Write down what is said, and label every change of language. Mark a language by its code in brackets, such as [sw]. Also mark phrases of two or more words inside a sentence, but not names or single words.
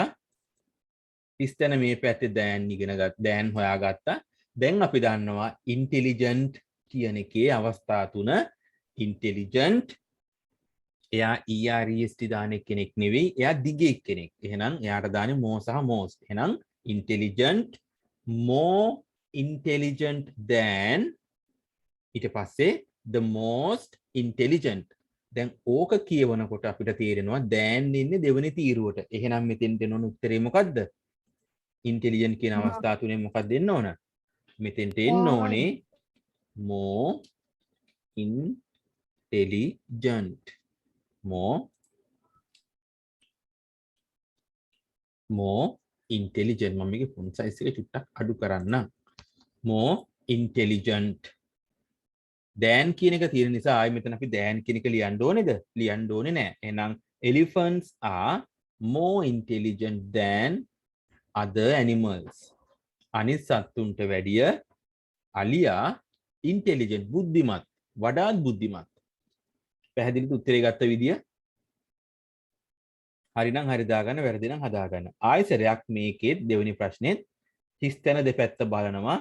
[si] හිස්තැන මේ පැත්තේ than ඉගෙන ගත්තා. than හොයාගත්තා. දැන් අපි දන්නවා intelligent කියන එකේ අවස්ථා තුන. intelligent එයා EREST දාන කෙනෙක් නෙවෙයි. එයා දිගේ කෙනෙක්. එහෙනම් එයාට දාන්නේ more සහ most. එහෙනම් [en] intelligent, more intelligent than [si] ඊට පස්සේ [en] the most intelligent. [si] දැන් ඕක කියවනකොට අපිට තේරෙනවා than ඉන්නේ දෙවෙනි තීරුවට. එහෙනම් මෙතෙන් දෙන උත්තරේ මොකද්ද? intelligent කියන අවස්ථා තුනේ මොකක්ද දෙන්න ඕන? මෙතෙන්ට එන්න ඕනේ [en] more intelligent. more intelligent. [si] මම මේකේ [en] font size [si] එක චුට්ටක් අඩු කරන්නම්. [en] more intelligent. [si] than කියන එක තියෙන නිසා ආයෙ මෙතන අපි than කියන එක ලියන්න ඕනේද? ලියන්න ඕනේ නෑ. [en] එහෙනම් elephants are more intelligent than other animals. [si] අනිත් සත්තුන්ට වැඩිය අලියා intelligent බුද්ධිමත්, වඩාත් බුද්ධිමත්. පැහැදිලිද උත්තරේ ගත්ත විදිය? හරිනම් හරි දාගන්න, වැරදි නම් හදාගන්න. ආයෙසරයක් මේකේ දෙවෙනි ප්‍රශ්නේත් හිස්තැන දෙපැත්ත බලනවා.